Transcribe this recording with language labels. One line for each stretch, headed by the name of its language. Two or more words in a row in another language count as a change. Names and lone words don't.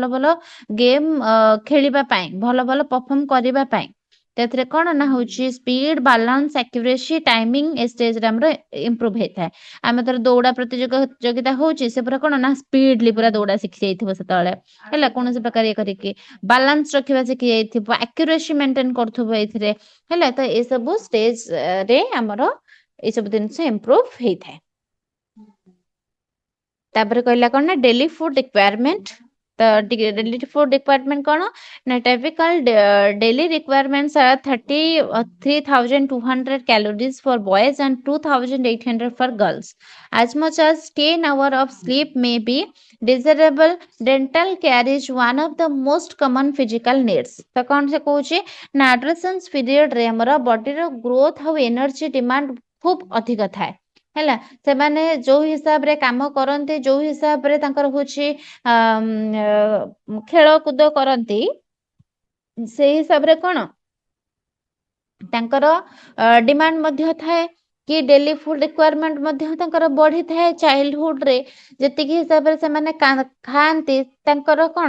Odia: ଭଲ ଗେମ୍ ଖେଳିବା ପାଇଁ ଭଲ ଭଲ ପରଫର୍ମ କରିବା ପାଇଁ ସେଥିରେ କଣ ନା ହଉଛି
English: speed balance accuracy timing
Odia: ଏ ଷ୍ଟେଜରେ ଆମର ଇମ୍ପ୍ରୁଭ ହେଇଥାଏ ଆମେ ଧର ଦୌଡ଼ା ପ୍ରତିଯୋଗିତା ହଉଛି ସେ ପୁରା କଣ ନା ସ୍ପିଡଲି ପୁରା ଦୌଡ଼ା ଶିଖି ଯାଇଥିବ ସେତେବେଳେ ହେଲା କୌଣସି ପ୍ରକାର ଇଏ କରିକି ବାଲାନ୍ସ ରଖିବା ଶିଖି ଯାଇଥିବ
English: accuracy maintain
Odia: କରୁଥିବ ଏଇଥିରେ ହେଲା ତ ଏସବୁ ଷ୍ଟେଜ ରେ ଆମର ଏସବୁ ଜିନିଷ ଇମ୍ପ୍ରୁଭ ହେଇଥାଏ ତାପରେ କହିଲା କଣ ନା
English: daily food requirement ତ daily food requirement
Odia: କଣ ନା
English: typical daily requirements are 3200 calories for boys and 2800 for girls as much as 10 hours of sleep may be desirable dental care is one of the most common physical needs
Odia: ତ କଣ ସେ କହୁଛି ନା
English: adolescence period
Odia: ରେ ଆମର ବଡିର ଗ୍ରୋଥ ଆଉ ଏନର୍ଜି ଡିମାଣ୍ଡ ଖୁବ ଅଧିକ ଥାଏ ହେଲା ସେମାନେ ଯୋଉ ହିସାବରେ କାମ କରନ୍ତି ଯୋଉ ହିସାବରେ ତାଙ୍କର ହଉଛି ଖେଳକୁଦ କରନ୍ତି ସେଇ ହିସାବରେ କଣ ତାଙ୍କର ଡିମାଣ୍ଡ ମଧ୍ୟ ଥାଏ କି
English: daily food requirement
Odia: ମଧ୍ୟ ତାଙ୍କର ବଢିଥାଏ ଚାଇଲ୍ଡହୁଡ ରେ ଯେତିକି ହିସାବରେ ସେମାନେ ଖାଆନ୍ତି ତାଙ୍କର କଣ